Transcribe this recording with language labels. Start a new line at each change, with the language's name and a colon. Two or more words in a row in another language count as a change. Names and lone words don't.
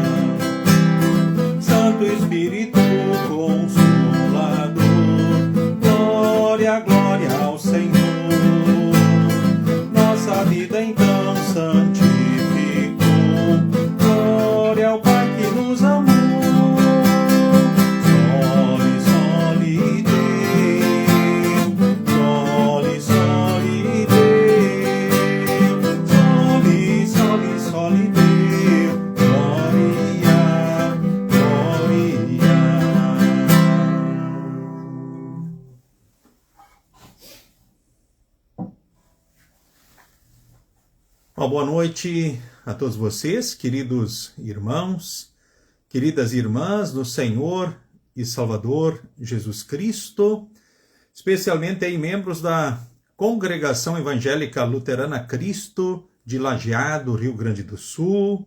Portuguese: Santo Espírito Consolador, glória, glória ao Senhor. Nossa vida então santificou, glória ao Pai que nos amou.
Latin: Soli, soli Deo, soli, soli Deo, soli, soli, soli Deo,
Portuguese: glória, glória. Uma boa noite a todos vocês, queridos irmãos, queridas irmãs do Senhor e Salvador Jesus Cristo, especialmente aí membros da Congregação Evangélica Luterana Cristo de Lajeado, Rio Grande do Sul.